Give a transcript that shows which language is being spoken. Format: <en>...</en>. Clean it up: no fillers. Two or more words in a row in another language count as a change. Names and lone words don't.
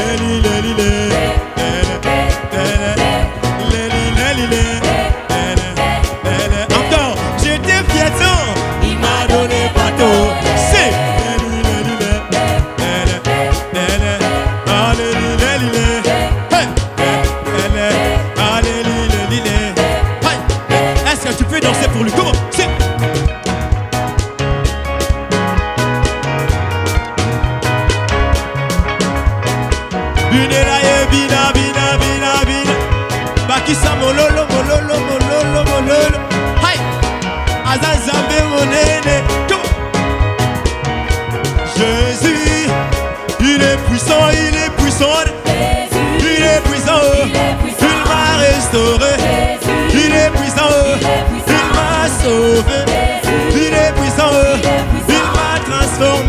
<fr>Encore, j'étais piéton, il m'a donné bateau. Si. Est-ce que tu peux danser pour lui? Comment? Si.</fr> <ln>Binela ye bina bina bina bina. Bakisa mololo mololo mololo mololo. Hai. Azazambe monene.</ln> <fr>Jésus, il est puissant, il est puissant. Il est puissant, il m'a restauré. Il est puissant, il m'a sauvé. Il est puissant, il m'a transformé.</fr>